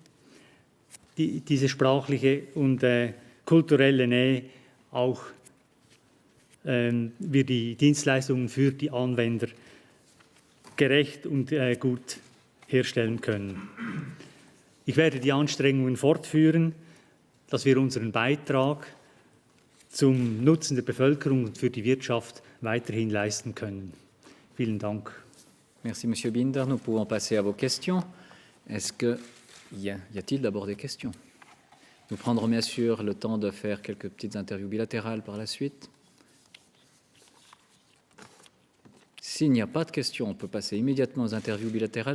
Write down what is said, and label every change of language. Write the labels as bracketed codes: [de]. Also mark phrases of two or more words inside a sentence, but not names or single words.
[de] diese sprachliche und kulturelle Nähe, auch wir die Dienstleistungen für die Anwender gerecht und gut herstellen können. Ich werde die Anstrengungen fortführen, dass wir unseren Beitrag zum Nutzen der Bevölkerung und für die Wirtschaft weiterhin leisten können. Vielen Dank. [fr] Merci, Monsieur Binder. Nous pouvons passer à vos questions. Est-ce que y a-t-il d'abord des questions? Nous prendrons bien sûr le temps de faire quelques petites interviews bilatérales par la suite. S'il n'y a pas de questions, on peut passer immédiatement aux interviews bilatérales.